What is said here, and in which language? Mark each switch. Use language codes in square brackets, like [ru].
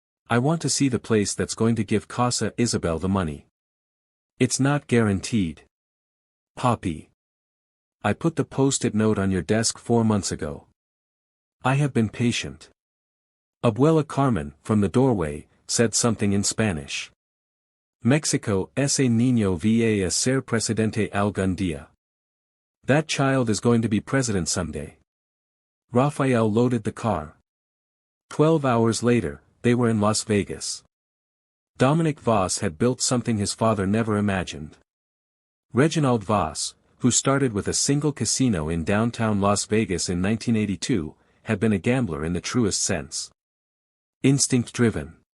[en] I want to see the place that's going to give Casa Isabel the money. It's not guaranteed. Poppy. I put the post-it note on your desk 4 months ago. I have been patient. Abuela Carmen, from the doorway, said something in Spanish. [es] Mexico, ese niño va a ser presidente algún día. [en] That child is going to be president someday. Rafael loaded the car. 12 hours later, they were in Las Vegas. Dominic Voss had built something his father never imagined. Reginald Voss, who started with a single casino in downtown Las Vegas in 1982, had been a gambler in the truest sense. Instinct-driven.